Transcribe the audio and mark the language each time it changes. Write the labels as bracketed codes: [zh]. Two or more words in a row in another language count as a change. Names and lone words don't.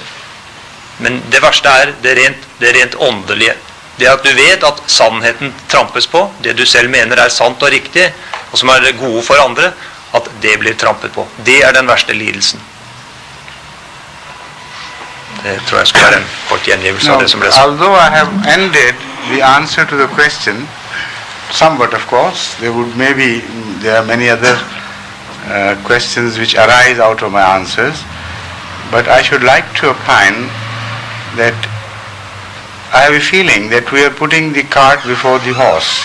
[no] Men det verste er det rent åndelige. Det at du vet at sannheten trampes på, det du selv mener er sant og riktig, og som er gode for andre, at det blir trampet på. Det er den verste lidelsen. Det tror jeg skulle være en kort gjengivelse av det som ble sagt. [en] Although I have ended the answer to the question, somewhat of course, there are many other questions which arise out of my answers, but I should like to opine that I have a feeling that we are putting the cart before the horse.